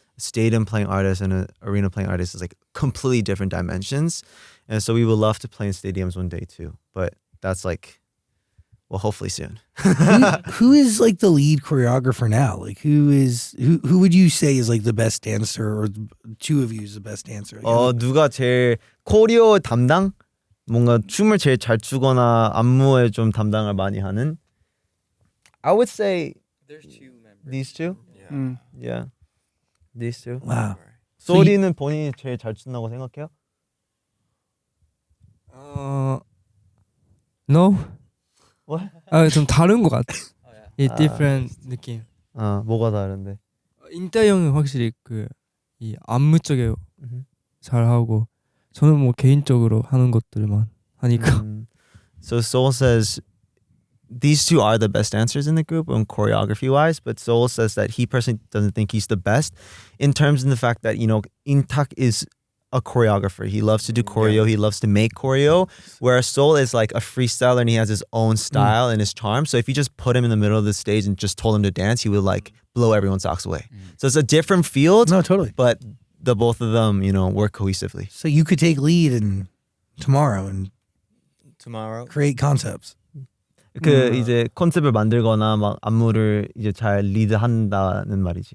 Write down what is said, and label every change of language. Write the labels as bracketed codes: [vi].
[en] A stadium playing artist and an arena playing artist is like completely different dimensions. And so we would love to play in stadiums one day too. But that's like, well, hopefully soon. Who is like the lead choreographer now? Like who would you say is like the best dancer, or two of you is the best dancer? [ko] 누가 제일 코리오 담당? 뭔가 춤을 제일 잘 추거나 안무에 좀 담당을 많이 하는? [en] I would say There's two members. these two. Yeah. Yeah. These two. Wow. [ko] 소리는 본인이 제일 잘 춘다고 생각해요? [en] No. What? [ko] 좀 다른 것 같아. 이 different 느낌. 뭐가 다른데? 인태 형은 확실히 이 안무 쪽에 잘 하고 저는 뭐 개인적으로 하는 것들만 하니까. [en] So Soul says these two are the best dancers in the group and choreography wise, but Soul says that he personally doesn't think he's the best in terms of the fact that, you know, Intak is a choreographer. He loves to do choreo. He loves to make choreo, whereas Soul is like a freestyler and he has his own style and his charm. So if you just put him in the middle of the stage and just told him to dance, he would like blow everyone's socks away. So it's a different field. No, totally. But the both of them, you know, work cohesively. So you could take lead tomorrow and create concepts. [ko] 이제 컨셉을 만들거나 막 안무를 이제 잘 리드한다는 말이지.